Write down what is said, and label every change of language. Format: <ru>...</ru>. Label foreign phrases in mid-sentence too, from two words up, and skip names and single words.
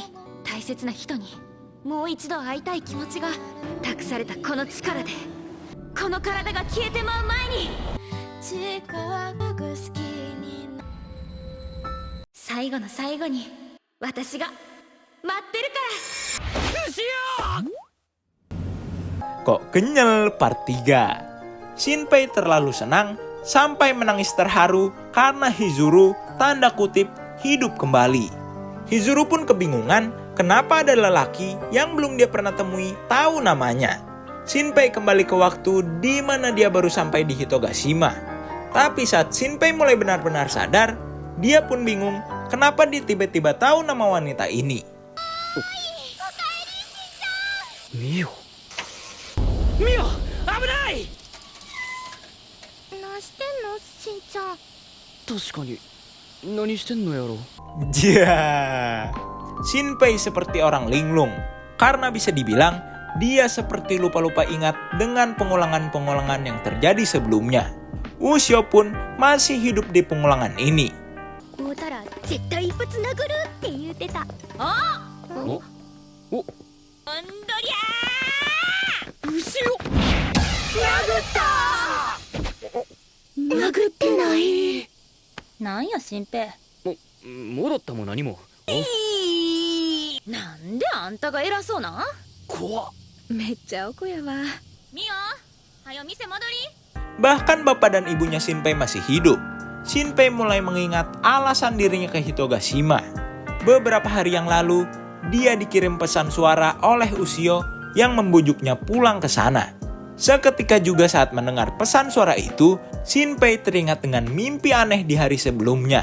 <ja>大切な人にもう一度会いたい気持ちが託されたこの力で、この体が消えてまう前に最後の最後に私が待ってるから。</ja> <id>Kok kenyal part 3. Shinpei terlalu senang sampai menangis terharu karena Hizuru tanda kutip hidup kembali. Hizuru pun kebingungan kenapa ada lelaki yang belum dia pernah temui tahu namanya. Shinpei kembali ke waktu di mana dia baru sampai di Hitogashima. Tapi saat Shinpei mulai benar-benar sadar, dia pun bingung kenapa dia tiba-tiba tahu nama wanita ini.</id> <ja>Mio. Mio, 危ない! 何してんのしんちゃん。確かに何してんのやろ。</ja> <id>Ya, Shinpei seperti orang linglung karena bisa dibilang dia seperti lupa-lupa ingat dengan pengulangan-pengulangan yang terjadi sebelumnya. Ushio pun masih hidup di pengulangan ini.</id> <ja>会うたら絶対一発殴るって言ってた。おお、おんどりゃ後ろ殴ってない。ー。なんや新平。もろったも何も。なんであんたが偉そうなん？怖っ。めっちゃおこやわ。ミオ、はよ店戻り。</ja> <id>Bahkan bapak dan ibunya Shinpei masih hidup. Shinpei mulai mengingat alasan dirinya ke Hitogashima. Beberapa hari yang lalu, dia dikirim pesan suara oleh Ushio yang membujuknya pulang ke sana. Seketika juga saat mendengar pesan suara itu, Shinpei teringat dengan mimpi aneh di hari sebelumnya.</id>